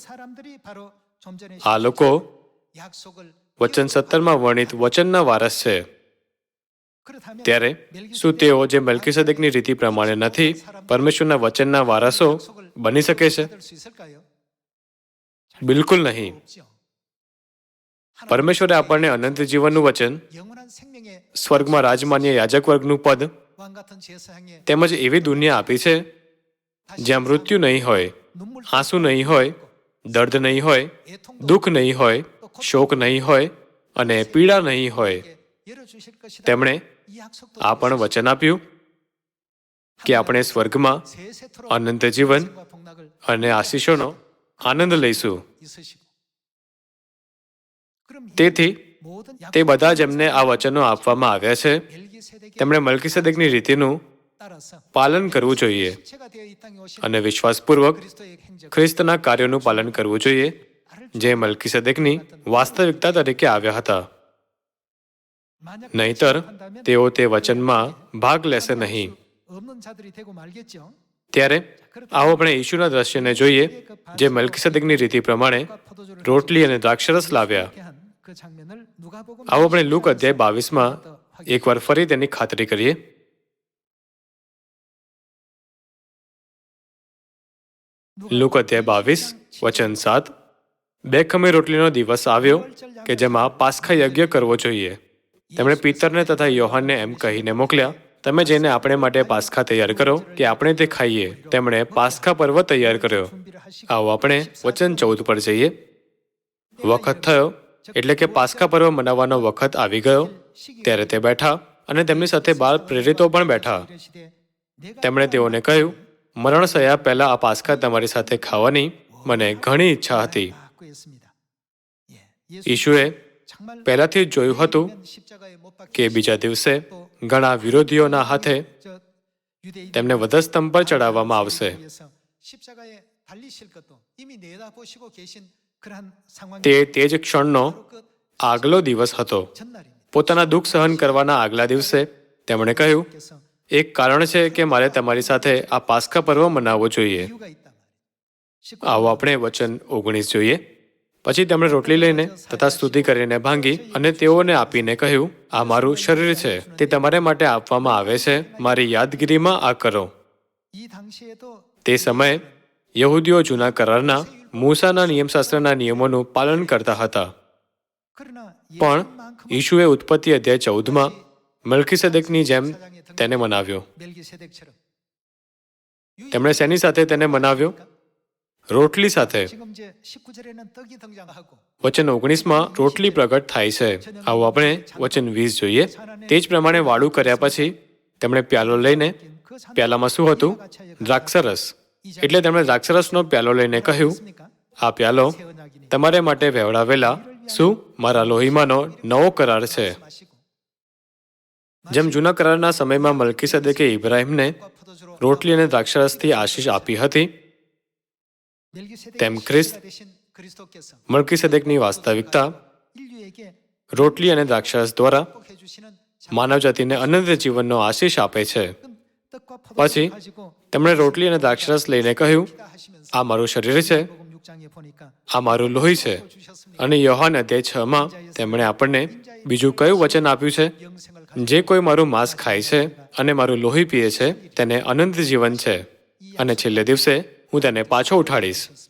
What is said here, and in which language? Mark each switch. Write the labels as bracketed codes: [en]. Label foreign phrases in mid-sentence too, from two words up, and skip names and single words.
[gu] આ લોકો વચન 17માં વર્ણિત વચનના વારસ છે. ત્યારે શું તેઓ જે મલ્કીસદેકની રીતિ પ્રમાણે નથી પરમેશ્વરના વચનના વારસો બની શકે છે? બિલકુલ નહીં. પરમેશ્વરે આપણને અનંત જીવનનું વચન, [ko] 영원한 생명의 [gu] સ્વર્ગમાં રાજમાન્ય યાજક વર્ગનું પદ [ko] 왕 같은 제사장의 [gu] તેમજ એવી દુનિયા આપી છે જ્યાં મૃત્યુ નહીં હોય, [ko] 눈물 [gu] આંસુ નહીં હોય, દર્દ નહીં હોય, દુઃખ નહીં હોય, શોક નહીં હોય અને પીડા નહીં હોય. [ko] 열어주실 것이다. [gu] તેમણે [ko] 이 약속도 [gu] આ પણ વચન આપ્યું કે આપણે સ્વર્ગમાં [ko] 세세토록 [gu] અનંત જીવન [ko] 생과 복락을 [gu] અને આશીષોનો આનંદ લઈશું. [ko] 있으시고. 그럼 이 [gu] તેથી [ko] 모든 [gu] તે બધા જેમને આ વચનો આપવામાં આવ્યા છે [ko] 멜기세덱의 [gu] તેમણે મલ્કીસેદેકની રીતિનું [ko] 따라서 [gu] પાલન કરવું જોઈએ [ko] 실체가 되어 이 땅에 오신 [gu] અને વિશ્વાસપૂર્વક [ko] 그리스도의 행적 [gu] ખ્રિસ્તના કાર્યોનું પાલન કરવું જોઈએ જે મલ્કીસેદેકની વાસ્તવિકતા તરીકે આવ્યા હતા. [ko] 만약 [gu] નહીંતર [ko] 한다면 [gu] તેઓ તે વચનમાં ભાગ લેશે નહીં. [ko] 없는 자들이 되고 말겠죠. [gu] ત્યારે આવો આપણે ઈશુના દ્રશ્યને જોઈએ જે મલ્કીસેદેકની રીતિ પ્રમાણે રોટલી અને દ્રાક્ષરસ લાવ્યા. [ko] 이렇게 한그 장면을 누가복음 [gu] આવો આપણે લુક અધ્યાય 22માં એકવાર ફરી તેની ખાતરી કરીએ. લુક અધ્યાય 22 વચન 7. બે ખમી રોટલીનો દિવસ આવ્યો કે જેમાં પાસ્ખા યજ્ઞ કરવો જોઈએ. તેમણે પિતરને તથા યોહાનને એમ કહીને મોકલ્યા, તમે જઈને આપણે માટે પાસ્ખા તૈયાર કરો કે આપણે તે ખાઈએ. તેમણે પાસ્ખા પર્વ તૈયાર કર્યો. [ko] 준비를 하시고 [gu] આવો આપણે વચન 14 પર જઈએ. વખત થયો એટલે કે પાસ્ખા પર્વ મનાવવાનો વખત આવી ગયો. ત્યારે તે બેઠા અને તેમની સાથે 12 પ્રેરિતો પણ બેઠા. [ko] 이르시되 내가 [gu] તેમણે તેઓને કહ્યું, મરણ થયા પહેલા આ પાસ્ખા તમારી સાથે ખાવાની મને ઘણી ઈચ્છા હતી. [ko] 갖고 있습니다. 예. 예수 [gu] ઈશુએ [ko] 정말 [gu] પહેલાથી જ જોયું હતું [ko] 십자가에 못 박혀 [gu] કે બીજા દિવસે ઘણા વિરોધીઓના હાથે [ko] 저 유대인들이 [gu] તેમને વધસ્તંભ પર ચડાવવામાં આવશે. [ko] 위해서 십자가에 달리실 것도 이미 내다보시고 계신 그러한 상황이 [gu] તે જ ક્ષણનો [ko] 바로 그 [gu] આગલો દિવસ હતો. [ko] 전날입니다. [gu] પોતાના દુઃખ સહન કરવાના આગલા દિવસે તેમણે કહ્યું, [ko] 그래서 [gu] એક કારણ છે કે મારે તમારી સાથે આ પાસ્ખા પર્વ મનાવવો જોઈએ. [ko] 이유가 있단 말이에요. [gu] આવો આપણે વચન 19 જોઈએ. પછી તેમણે રોટલી લઈને તથા સ્તુતિ કરીને ભાંગી અને તેઓને આપીને કહ્યું, આ મારું શરીર છે, તે તમારે માટે આપવામાં આવે છે, મારી યાદગીરીમાં આ કરો. [ko] 이 당시에도 [gu] તે સમયે યહૂદીઓ જૂના કરારના મૂસાના નિયમશાસ્ત્રના નિયમોનું પાલન કરતા હતા. [ko] 그러나 [gu] પણ [ko] 예수만큼 [gu] ઈશુએ ઉત્પત્તિ અધ્યાય 14માં મલ્કીસેદેકની જેમ તેને મનાવ્યો. [ko] 멜기세덱처럼 [gu] તેમણે શેની સાથે તેને મનાવ્યો? રોટલી સાથે. [ko] 지금 이제 19절에는 떡이 등장하고 [gu] વચન 19માં રોટલી પ્રગટ થાય છે. આવો આપણે વચન 20 જોઈએ. તે જ પ્રમાણે વાળું કર્યા પછી તેમણે પ્યાલો લઈને, [ko] 그 잔- [gu] પ્યાલામાં શું હતું? દ્રાક્ષરસ. એટલે તેમણે દ્રાક્ષરસનો પ્યાલો લઈને કહ્યું, આ પ્યાલો [ko] 새 언약이니 [gu] તમારે માટે વહેવડાવેલા શું મારા લોહીમાંનો નવો કરાર છે. [ko] 마시고 [gu] જેમ જૂના કરારના સમયમાં મલ્કીસેદેકે ઇબ્રાહીમને [ko] 포도주로 [gu] રોટલી અને દ્રાક્ષરસથી આશીષ આપી હતી, [ko] 멜기세덱의 [gu] તેમ ખ્રિસ્ત [ko] 시체가 되신 그리스도께서 [gu] મલ્કીસેદેકની વાસ્તવિકતા [ko] 인류에게 [gu] રોટલી અને દ્રાક્ષરસ દ્વારા [ko] 꼭 해주시는 [gu] માનવજાતિને અનંત જીવનનો આશીષ આપે છે. [ko] 떡과 [gu] પછી [ko] 포도주를 가지고 [gu] તેમણે રોટલી અને દ્રાક્ષરસ લઈને કહ્યું, [ko] 피다 하시면서 [gu] આ મારું શરીર છે, [ko] 복음 6장에 보니까 [gu] આ મારું લોહી છે. [ko] 주셨습니다. [gu] અને યોહાન અધ્યાય 6માં તેમણે આપણને બીજું કયું વચન આપ્યું છે? [ko] 영생을 가지고 [gu] જે કોઈ મારું માંસ ખાય છે અને મારું લોહી પીએ છે તેને અનંત જીવન છે, અને છેલ્લે દિવસે હું તેને પાછો ઉઠાડીશ.